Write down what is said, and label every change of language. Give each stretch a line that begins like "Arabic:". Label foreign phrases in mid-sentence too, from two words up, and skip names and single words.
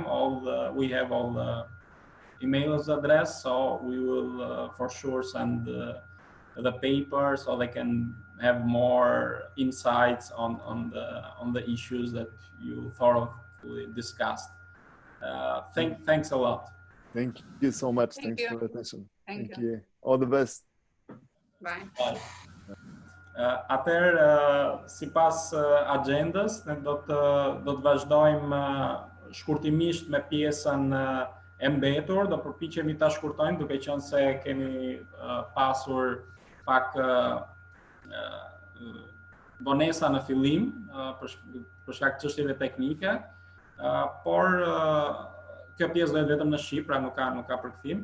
English: We have all the emails address, so we will for sure send the paper so they can have more insights on the issues that you thoroughly discussed. Thanks a lot. Thank you so much. Thank Thanks you. for the attention. Thank you. All the best. Bye. Bye.
Albanian: Atëherë, sipas agjendës, ne do të vazhdojmë shkurtimisht me pjesën e mbetur. Do përpiqemi ta shkurtojmë, duke qenë se kemi pasur pak vonesa në fillim për shkak të çështjeve teknike, por kjo pjesë do jetë vetëm në shqip, pra nuk ka përkthim.